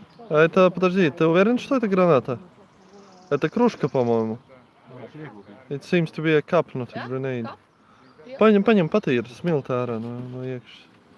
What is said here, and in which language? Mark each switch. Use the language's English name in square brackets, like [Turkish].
[Russian] А это, подожди, ты уверен, что это граната? Это кружка, по-моему. [English] It seems to be a cup, not a grenade. [Latvian] Paņem patīri, smilta ārā no iekšas.